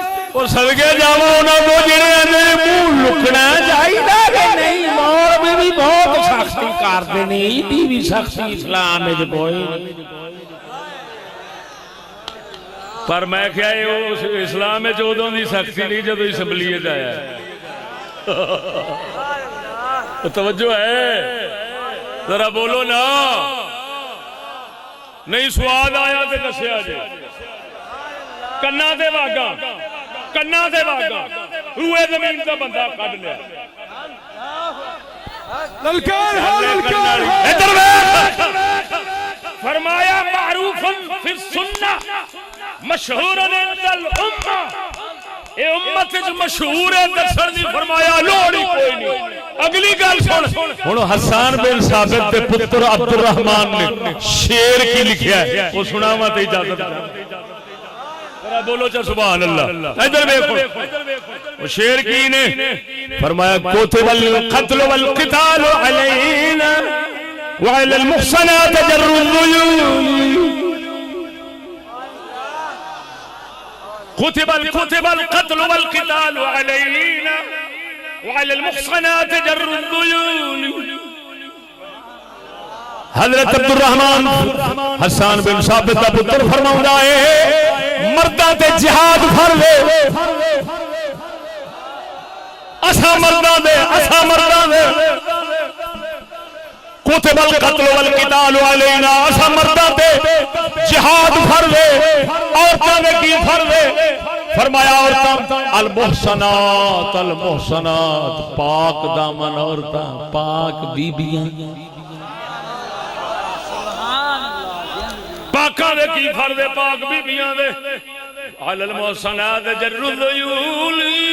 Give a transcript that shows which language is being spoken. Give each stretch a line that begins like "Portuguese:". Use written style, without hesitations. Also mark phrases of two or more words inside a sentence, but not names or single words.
Punjabi: وہ صدقے جاواں انہاں تو جڑے اندر منہ لکنا چاہیدا کہ نہیں مولوی بھی بہت سختی کردے نے ایڈی بھی سختی اسلام وچ کوئی پر میں کیا اسلام وچ اودوں دی سختی نہیں جدوں اسمبلی وچ آیا توجہ ہے ذرا بولو نا نہیں سواد آیا تے دسیا جی کنا دے واگا روئے زمین دا بندہ کڈ لیا للکار ہے للکار ہے ادھر دیکھ فرمایا
Arabic: معروف فی السنہ مشہور عند الامہ
Punjabi: اے امت وچ مشہور ہے دسن دی فرمایا لوڑ ہی کوئی نہیں اگلی گل سن ہن حسان بن ثابت دے پتر عبد الرحمن نے شعر کی لکھیا ہے وہ سناواں تے اجازت ذرا بولو چا
Arabic: سبحان اللہ
Punjabi: ادھر دیکھو وہ شعر کی نے فرمایا
Arabic: کتب القتل والقتال علینا وعلى المحصنات جر الذيول كتب القتل والقتال علينا وعلى المحصنات جر الذيول
Punjabi: حضرت عبد الرحمن حسان بن ثابت دا پتر فرماوندا ہے مرداں تے جہاد فرض ہے اساں مرداں دے
Arabic: کتب القتل والقتال علینا
Punjabi: اساں مرداں تے جہاد فرض ہے عورتاں دے کی فرض ہے فرمایا عورتاں المحصنات پاک دامن عورتاں پاک بیبیاں پاکاں دے کی فرض ہے پاک بیبیاں دے
Arabic: علی المحصنات جر الذیول